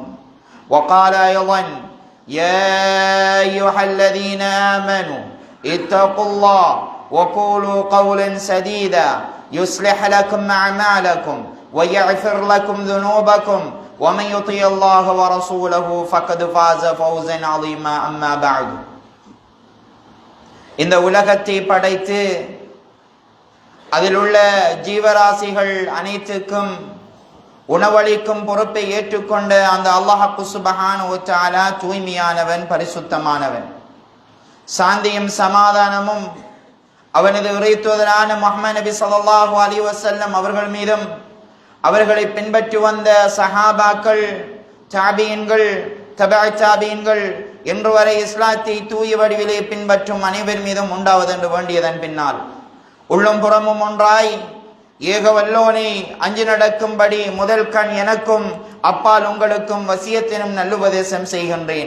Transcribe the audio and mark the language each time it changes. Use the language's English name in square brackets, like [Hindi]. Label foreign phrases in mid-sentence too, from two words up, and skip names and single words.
[Arabic] وقال أيضا يا أيها الذين آمنوا اتقوا الله وقولوا قولا سديدا يصلح لكم أعمالكم ويغفر لكم ذنوبكم ومن يطع الله ورسوله فقد فاز فوزا عظيما. أما بعد. [Tamil] இந்த உலகத்தை படைத்து அதில் உள்ள ஜீவராசிகள் அனைத்துக்கும் உணவளிக்கும் பொறுப்பை ஏற்றுக்கொண்ட அந்த அல்லாஹ் [Arabic] سبحانه وتعالى [Tamil] தூய்மையானவன், பரிசுத்தமானவன். சாந்தியும் சமாதானமும் அவனது இறைத்தூதரான முஹம்மது நபி [Arabic] صلى الله عليه وسلم [Tamil] அவர்கள் மீதும் அவர்களை பின்பற்றி வந்த சஹாபாக்கள், தாபீன்கள், தபஅ தாபீன்கள் இன்று வரை இஸ்லாத்தை தூய வடிவிலே பின்பற்றும் அனைவர் மீதும் உண்டாவதென்று வேண்டியதன் பின்னால் உள்ளும் புறமும் ஒன்றாய் ஏக வல்லோனை அஞ்சு நடக்கும்படி முதல் கண் எனக்கும் அப்பால் உங்களுக்கும் வசியத்தினும் நல்லுபதேசம் செய்கின்றேன்.